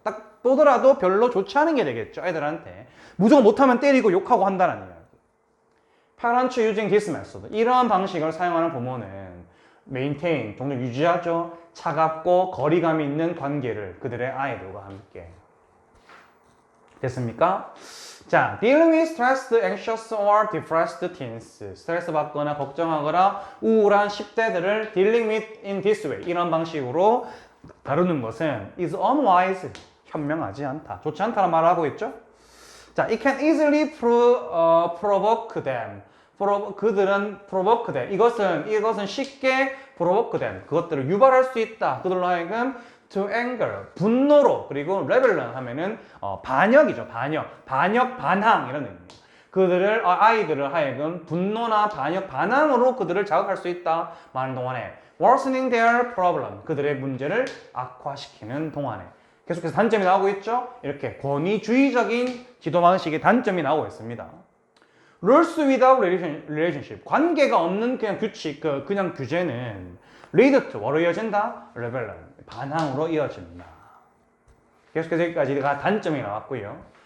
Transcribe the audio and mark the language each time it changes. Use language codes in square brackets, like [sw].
[ko] 딱 보더라도 별로 좋지 않은 게 되겠죠. 애들한테 무조건 못하면 때리고 욕하고 한다는 이야기. [en] parents using this method [ko] 이런 방식을 사용하는 부모는 maintain 동력 유지하죠. 차갑고 거리감이 있는 관계를 그들의 아이들과 함께. 됐습니까? [en] 자, dealing with stressed, anxious or depressed teens. [ko] 스트레스 받거나 걱정하거나 우울한 10대들을 [en] dealing with in this way. [ko] 이런 방식으로 다루는 것은 [en] is unwise. [ko] 현명하지 않다. 좋지 않다는 말을 하고 있죠? [en] 자, it can easily provoke them. [ko] 그들은 [en] provoke them. [ko] 이것은 쉽게 [en] provoke them. [ko] 그것들을 유발할 수 있다. 그들로 하여금 [en] to anger. [ko] 분노로. 그리고 rebellion 하면은 반역이죠. 반항 이런 의미예요. 아이들을 하여금 분노나 반항으로 그들을 자극할 수 있다. 많은 동안에 [en] worsening their problem. [ko] 그들의 문제를 악화시키는 동안에. 계속해서 단점이 나오고 있죠. 이렇게 권위주의적인 지도 방식의 단점이 나오고 있습니다. [en] Rules without relationship. [ko] 관계가 없는 그냥 규칙, 그냥 규제는 [en] lead to [ko] 뭐로 이어진다? rebellion. 반항으로 이어진다. 계속해서 여기까지가 단점이 나왔고요.